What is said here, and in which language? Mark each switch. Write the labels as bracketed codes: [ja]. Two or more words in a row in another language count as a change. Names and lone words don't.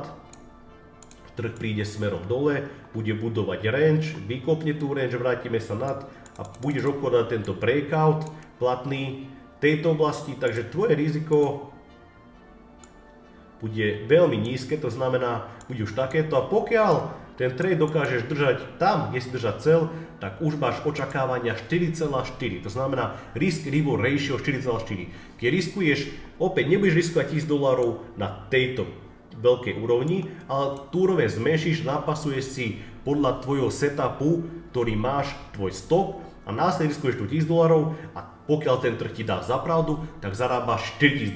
[sk] Trh príde smerom dole, bude budovať range, vykopne tú range, vrátime sa nad a budeš obchodovať tento breakout platný v tejto oblasti, takže tvoje riziko bude veľmi nízke, to znamená, bude už takéto a pokiaľ ten trade dokážeš držať tam, kde si držať cel, tak už máš očakávania 4,4. To znamená [en] risk reward ratio [sk] 4,4. Keď riskuješ, opäť nebudeš riskovať $1000 na tejto veľkej úrovni, ale tú úroveň zmenšíš, napasuješ si podľa tvojho setupu, ktorý máš tvoj stop a následne riskuješ tu $1000 a pokiaľ ten trh ti dá za pravdu, tak zarábaš $4000.